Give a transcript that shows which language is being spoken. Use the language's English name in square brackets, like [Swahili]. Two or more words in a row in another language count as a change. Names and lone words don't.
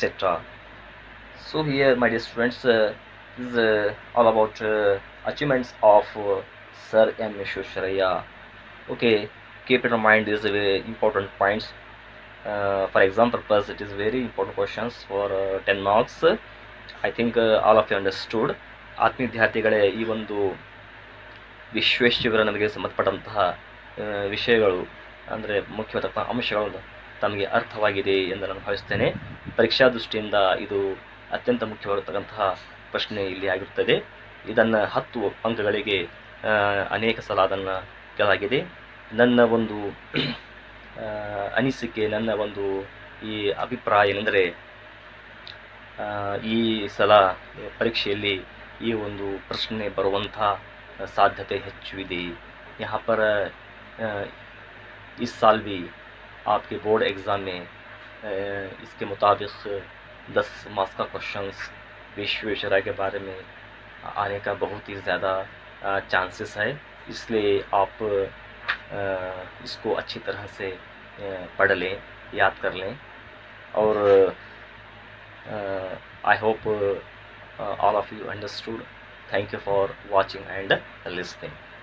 [English] So here, my dear students, this is all about achievements of Sir M. Visvesvaraya. Okay, keep in mind these important points. For exam purpose, it is very important questions for 10 marks. I think all of you understood. [Kannada] ಆತ್ಮೀಯ ವಿದ್ಯಾರ್ಥಿಗಳೇ, ಈ ಒಂದು ವಿಶ್ವೇಶ್ವರಯ್ಯನಿಗೆ ಸಂಬಂಧಪಟ್ಟಂತಹ ವಿಷಯಗಳು ಅಂದರೆ ಮುಖ್ಯವಾದ ಅಂಶಗಳು ತಮಗೆ ಅರ್ಥವಾಗಿದೆ ಎಂದು ನಾನು ಭಾವಿಸ್ತೇನೆ. ಪರೀಕ್ಷಾ ದೃಷ್ಟಿಯಿಂದ ಇದು ಅತ್ಯಂತ ಮುಖ್ಯವಾಗಿರತಕ್ಕಂತಹ ಪ್ರಶ್ನೆ ಇಲ್ಲಿ ಆಗಿರುತ್ತದೆ. ಇದನ್ನು 10 ಅಂಕಗಳಿಗೆ ಅನೇಕ ಸಲ ಅದನ್ನು ಕೇಳಲಾಗಿದೆ. ನನ್ನ ಒಂದು ಅನಿಸಿಕೆ, ನನ್ನ ಒಂದು ಈ ಅಭಿಪ್ರಾಯ ಏನೆಂದರೆ, ಈ ಸಲ ಪರೀಕ್ಷೆಯಲ್ಲಿ ಈ ಒಂದು ಪ್ರಶ್ನೆ ಬರುವಂಥ ಸಾಧ್ಯತೆ ಹೆಚ್ಚು ಇದೆ. [Hindi] यहाँ पर इस साल भी आपके [English] board exam [Hindi] में इसके मुताबिक 10 मार्क्स का क्वेश्चंस विश्वेश्वरैया के बारे में आने का बहुत ही ज़्यादा चांसेस है. इसलिए आप इसको अच्छी तरह से पढ़ लें, याद कर लें. [English] और I hope all of you understood. Thank you for watching and listening.